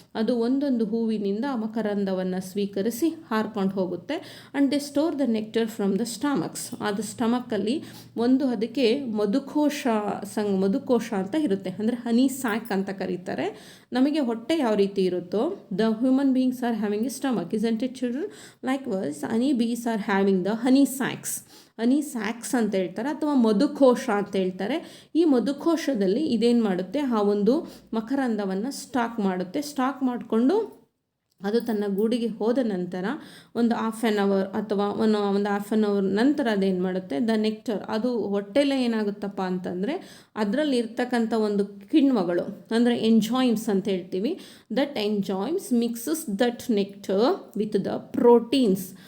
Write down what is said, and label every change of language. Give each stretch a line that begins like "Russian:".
Kannada: ಅದು ಒಂದೊಂದು ಹೂವಿನಿಂದ ಮಕರಂದವನ್ನು ಸ್ವೀಕರಿಸಿ ಹಾರ್ಕೊಂಡು ಹೋಗುತ್ತೆ.
English: And they store the nectar from the stomachs.
Kannada: ಅದು ಸ್ಟಮಕ್ಕಲ್ಲಿ ಒಂದು ಅದಕ್ಕೆ ಮಧುಕೋಶ ಅಂತ ಇರುತ್ತೆ, ಅಂದರೆ ಹನಿ ಸ್ಯಾಕ್ ಅಂತ ಕರೀತಾರೆ. ನಮಗೆ ಹೊಟ್ಟೆ ಯಾವ ರೀತಿ ಇರುತ್ತೋ,
English: The human beings are having a stomach, isn't it children? Likewise, honey bees are having the honey sacs.
Kannada: Honey sacs ಅಂತ ಹೇಳ್ತಾರೆ, ಅಥವಾ ಮಧುಕೋಶ ಅಂತ ಹೇಳ್ತಾರೆ. ಈ ಮಧುಕೋಶದಲ್ಲಿ ಇದೇನು ಮಾಡುತ್ತೆ, ಆ ಒಂದು ಮಕರಂದವನ್ನು ಸ್ಟಾಕ್ ಮಾಡುತ್ತೆ. ಸ್ಟಾಕ್ ಮಾಡಿಕೊಂಡು ಅದು ತನ್ನ ಗೂಡಿಗೆ ಹೋದ ನಂತರ ಒಂದು ಹಾಫ್ ಆನ್ ಅವರ್ ಅಥವಾ ಒಂದು ಹಾಫ್ ಆನ್ ಅವರ್ ನಂತರ ಅದೇನು ಮಾಡುತ್ತೆ, ದ ನೆಕ್ಟರ್, ಅದು ಹೊಟ್ಟೆಲೇ ಏನಾಗುತ್ತಪ್ಪ ಅಂತಂದರೆ ಅದರಲ್ಲಿ ಇರ್ತಕ್ಕಂಥ ಒಂದು ಕಿಣ್ವಗಳು, ಅಂದರೆ ಎಂಜಾಯ್ಮ್ಸ್ ಅಂತ ಹೇಳ್ತೀವಿ.
English: That enzymes mixes that nectar with the proteins.